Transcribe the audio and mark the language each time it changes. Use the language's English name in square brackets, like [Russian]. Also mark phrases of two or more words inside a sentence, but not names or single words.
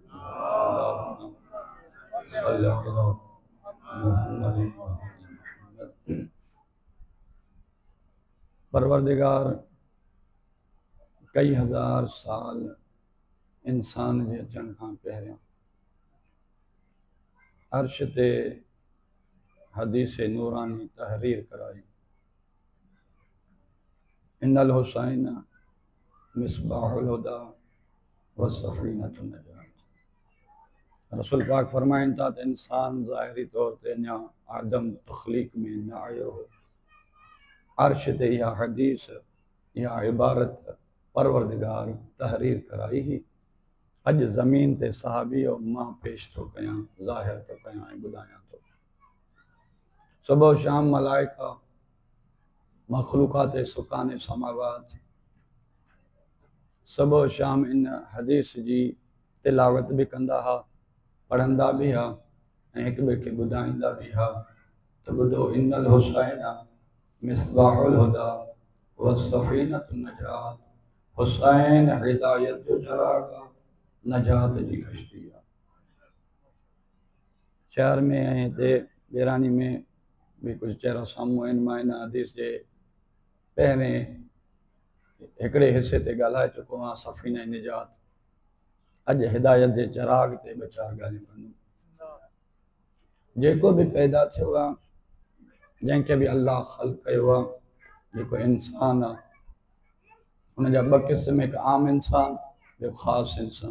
[Sindhi] परवरदिगार कई हज़ार साल इंसान जे अचण खां पहिरियों अर्श ते हदीस नूरानी तहरीर कराई [Arabic] إن الحسين مصباح الهدى وسفينة النجاة [Sindhi] रसूल पाक फरमाइनि था त इंसान ज़ाहिरी तौर ते अञा आदम तख़लीक में न आयो हो अर्श ते इहा हदीस इहा इबारत परवरदिगार तहरीर कराई ही अॼु ज़मीन ते सहाबी और मां पेश थो कयां ज़ाहिर थो कयां ऐं ॿुधायां थो सुबह शाम मलाइका मखलूक़ात [Arabic] سكان السماوات [Sindhi] सुबह शाम इन हदीस जी तिलावत भी कंदा हा, पढ़ंदा भी हा, ऐं हिक ॿिए खे ॿुधाईंदा भी हा त ॿुधो [Arabic] إن الحسين مصباح الهدى وسفينة النجاة. [Sindhi] हुसैन हिदायत जो चराग़ आ, नजात जी कश्ती आ। शहर में ऐं हिते ॾेराणी में भी कुछ चेहरा साम्हूं आहिनि। मां इन हदीस जे पहिरें हिकिड़े हिसे ते ॻाल्हाए चुको आहियां, [Arabic] سفينة النجاة. [Sindhi] अॼु हिदायत जे चराग़ ते ॿ चार ॻाल्हियूं कंदुमि। जेको भी पैदा थियो आहे, जंहिंखे बि अल्लाह ख़ल्क़ कयो आहे, जेको इंसान आहे, हुनजा ॿ क़िस्म, हिकु आम इंसान, ॿियो ख़ासि इंसान।